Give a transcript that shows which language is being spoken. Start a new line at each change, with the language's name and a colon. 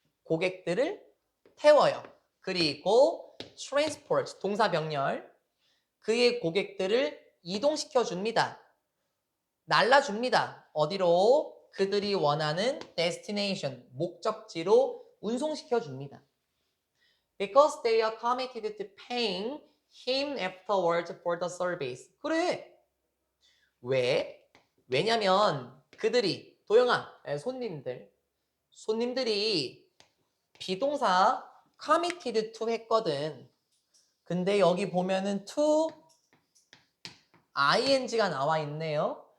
Korean: 고객들을 태워요. 그리고 transport, 동사 병렬. 그의 고객들을 이동시켜 줍니다. 날라줍니다. 어디로? 그들이 원하는 destination, 목적지로 운송시켜 줍니다.
English: Because they are committed to paying him afterwards for the service.
Korean: 그래. 왜? 왜냐면 그들이, 도영아, 손님들이 비동사
English: committed to
Korean: 했거든. 근데 여기 보면은 to ing가 나와 있네요.